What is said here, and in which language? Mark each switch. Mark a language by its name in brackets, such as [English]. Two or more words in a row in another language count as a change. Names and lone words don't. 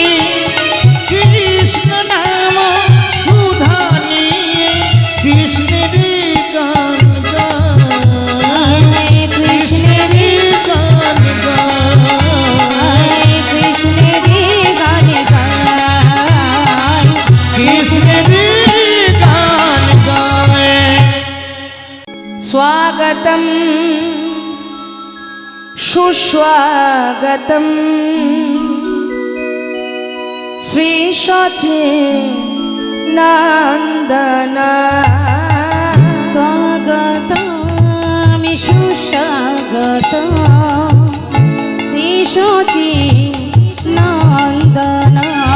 [Bangla] কৃষ্ণ নাম সুধা নিয়ে কৃষ্ণের গান গায়, কৃষ্ণের গান গায়, কৃষ্ণের গান গায়, কৃষ্ণের গান গায়। [Sanskrit] स्वागतं सुस्वागतं श्री सच्चिदानंदना। स्वागतं सुस्वागतं श्री सच्चिदानंदना।